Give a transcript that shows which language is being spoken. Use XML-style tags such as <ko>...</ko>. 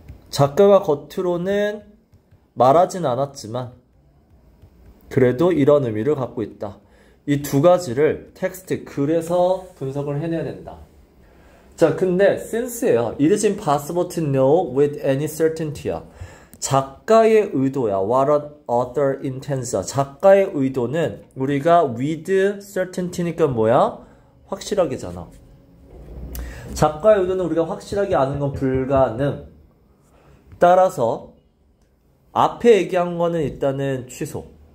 <ko>작가가 겉으로는 말하진 않았지만 그래도 이런 의미를 갖고 있다. 이 2가지를 텍스트, 글에서 분석을 해내야 된다. 자, 근데 since예요.</ko> <en>It is impossible to know with any certainty야. 작가의 의도야. What an author intends.</en> <ko>작가의 의도는 우리가 with certainty 니까 뭐야? 확실하게잖아. 작가의 의도는 우리가 확실하게 아는 건 불가능. 따라서 앞에 얘기한 거는 일단은 취소.</ko>